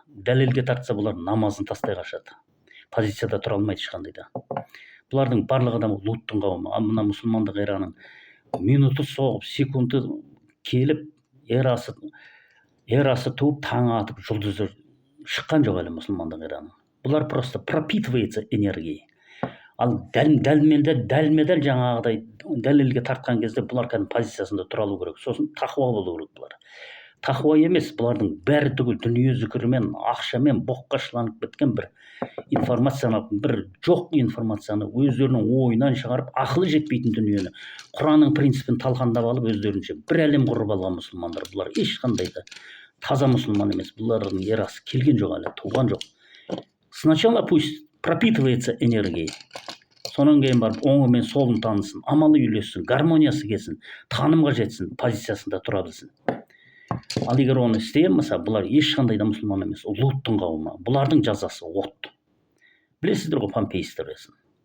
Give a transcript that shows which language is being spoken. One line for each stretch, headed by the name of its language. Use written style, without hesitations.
Kazakh: Дәлелге тартса бұлар намазын тастай қашады. Позицияда тұра алмайды ешқандайда. Бұлардың барлығы да Луттың қауымы. Ал мына мұсылмандық эраның минуты соғып, секунды келіп, эрасы туып, таңы атып, жұлдызы шыққан жоқ әлі мұсылмандық эраның. Бұлар
Russian: просто пропитывается энергией.
Kazakh: Ал дәлме-дәл жаңағыдай дәлелге тартқан кезде бұлар кәдімгі позициясында тұра алу керек. Сосын тақуа болу керек бұлар. Тақуа емес, бұлардың бәрі түгел дүние зікірмен, ақшамен боққа шыланып біткен бір информацияны, бір жоқ информацияны өздерінің ойынан шығарып, ақылы жетпейтін дүниені Құранның принципін талқандап алып, өздерінше бір әлем құрып алған мұсылмандар. Бұлар ешқандай да таза мұсылман емес. Бұлардың ерасы келген жоқ әлі, туған жоқ.
Russian: Сначала пусть пропитывается энергией.
Kazakh: Сонан кейін барып оңы мен солын танысын, амалы үйлессін, гармониясы келсін, танымға жетсін, позициясында тұра білсін. Ал егер оны істей алмаса, бұлар ешқандай да мұсылман емес. Луттың қауымы. Бұлардың жазасы от. Білесіздер ғой Помпей историясын.